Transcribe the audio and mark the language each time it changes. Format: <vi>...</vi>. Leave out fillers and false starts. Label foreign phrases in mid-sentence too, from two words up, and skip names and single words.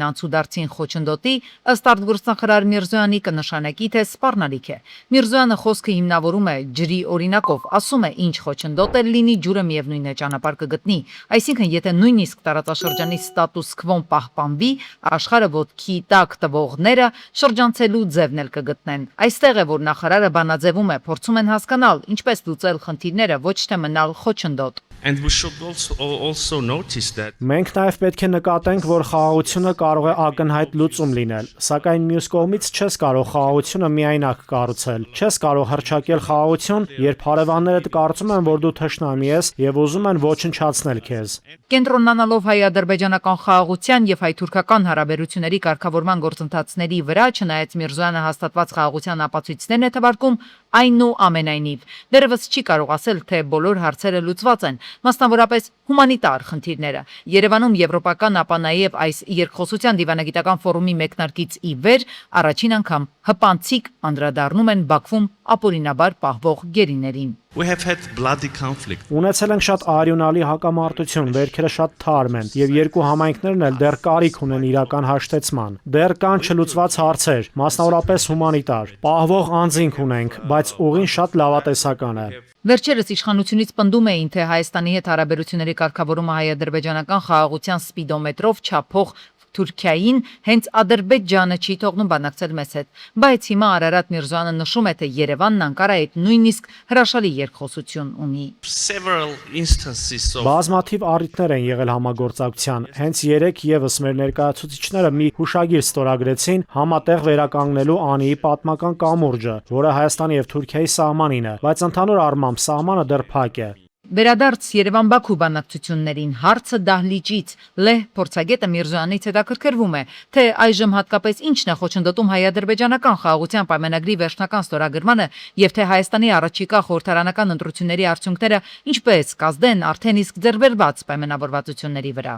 <hy>անցուդարձին խոչընդոտի, ըստ արտգործնախարար Միրզոյանի կնշանակի, թե սպառնալիք է։ Միրզոյանը խոսքը հիմնավորում է ջրի օրինակով, ասում է, ինչ խոչընդոտ էլ լինի, ջուրը միևնույն է ճանապարհ կգտնի։ Այսինքն, եթե նույնիսկ տարածաշրջանի ստատուս քվոն պահպանվի, աշխարհը ոտքի տակ տվողները շրջանցելու ձևն էլ կգտնեն։ Այստեղ է, որ նախարարը բանաձևում է, փորձում են հասկանալ, ինչպես լուծել խնդիրները, ոչ թե մնալ խոչընդոտ։</hy> <en>And we should also notice that</en> <hy>Մենք նաև պետք է նկատենք, որ խաղաղությունը կարող է ակնհայտ լուծում լինել, սակայն մյուս կողմից չես կարող խաղաղությունը միայնակ կառուցել։ Չես կարող հռչակել խաղաղություն, երբ հարևաններդ կարծում են, որ դու թշնամի ես եւ ուզում են ոչնչացնել քեզ։ Կենտրոնանալով հայ-ադրբեջանական խաղաղության եւ հայ-թուրքական հարաբերությունների կարգավորման գործընթացների վրա, չնայած Միրզոյանը հաստատված խաղաղության ապացույցներն է թվարկում, այնուամենայնիվ դեռևս չի կարող ասել, թե բոլոր հարցերը լուծված են, մասնավորապես հումանիտար խնդիրները։ Երևանում եվրոպական, ապա նաև այս երկխոսության դիվանագիտական ֆորումի մեկնարկից ի վեր առաջին անգամ հպանցիկ անդրադառնում են Բաքվում ապօրինաբար պահվող գերիներին։</hy> <en>we have had bloody conflict.</en> <hy>Ունեցել ենք շատ արյունալի հակամարտություն, վերքերը շատ թարմ են, եւ երկու համայնքներն էլ դեռ կարիք ունեն իրական հաշտեցման։ Դեռ կան չլուծված հարցեր, մասնավորապես հումանիտար։ Պահվող անձինք ունենք, բայց ուղին շատ լավատեսական է։ Վերջերս իշխանությունից պնդում էին, թե Հայաստանի հետ հարաբերությունների կարգավորումը հայ-ադրբեջանական խաղաղության սպիդոմետրով չափող Թուրքիային հենց Ադրբեջանը չի թողնում բանակցել մեզ հետ, բայց հիմա Արարատ Միրզոյանը նշում է, թե Երևանն Անկարայի հետ նույնիսկ հրաշալի երկխոսություն ունի։</hy> <en>Several instances of</en> <hy>Բազմաթիվ առիթներ են եղել համագործակցության։ Հենց երեք եւս մեր ներկայացուցիչները մի հուշագիր ստորագրեցին համատեղ վերականգնելու Անիի պատմական կամուրջը, որը Հայաստանի եւ Թուրքիայի սահմանին է, բայց ընդհանուր առմամբ սահմանը դեռ փակ է։ Վերադարձ Երևան-Բաքու բանակցություններին հարցը դահլիճից Լեհ փորձագետը Միրզոյանից հետաքրքրվում է, թե այժմ հատկապես ինչն է խոչընդոտում հայ-ադրբեջանական խաղաղության պայմանագրի վերջնական ստորագրմանը եւ թե Հայաստանի առաջիկա խորհրդարանական ընտրությունների արդյունքները ինչպես կազդեն արդեն իսկ ձեռբերված պայմանավորվածությունների վրա։</hy>